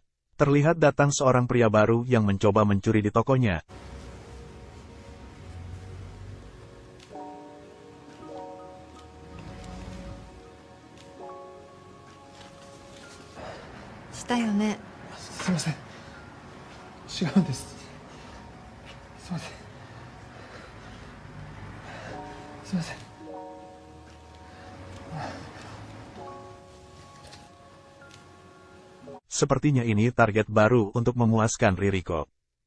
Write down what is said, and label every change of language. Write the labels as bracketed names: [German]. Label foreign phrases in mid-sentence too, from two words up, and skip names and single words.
[Indonesian] Terlihat datang seorang pria baru yang mencoba mencuri di tokonya. [Japanese] したよね. すいません。違うんです。すいません。すいません。 [Indonesian] Sepertinya ini target baru untuk memuaskan Ririko.